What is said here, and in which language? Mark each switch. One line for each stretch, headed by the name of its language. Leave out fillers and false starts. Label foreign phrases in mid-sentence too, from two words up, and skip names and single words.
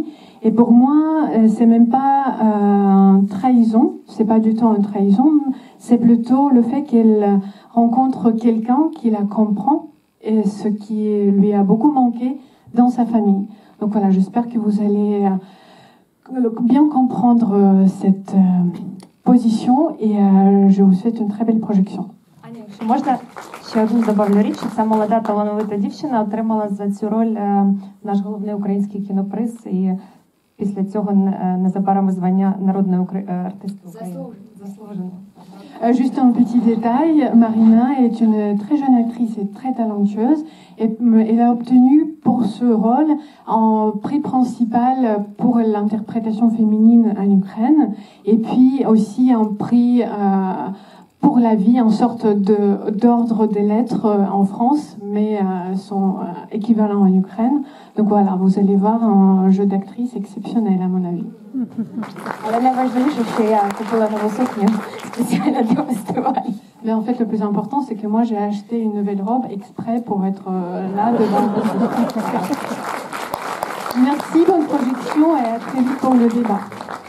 French: Et pour moi, c'est même pas une trahison, c'est pas du tout une trahison, c'est plutôt le fait qu'elle rencontre quelqu'un qui la comprend et ce qui lui a beaucoup manqué dans sa famille. Donc voilà, j'espère que vous allez bien comprendre cette position et je vous souhaite une très belle projection.
Ukrainian: Якщо можна, ще одну добавлю річ, ця молода талановита дівчина отримала за цю роль наш головний український кіноприз і після цього незабаром звання народної артистки України. Заслужено.
French: Juste un petit détail, Marina est une très jeune actrice et très talentueuse et elle a obtenu pour ce rôle un prix principal pour l'interprétation féminine en Ukraine et puis aussi un prix pour la vie, en sorte d'ordre des lettres en France, mais son équivalent en Ukraine. Donc voilà, vous allez voir un jeu d'actrice exceptionnel à mon avis.
Ukrainian: Але найважливіше, що я купила нову сукню спеціально для фестивалю.
French: Mais en fait, le plus important, c'est que moi, j'ai acheté une nouvelle robe exprès pour être là devant vous. Merci, bonne projection et à très vite pour le débat.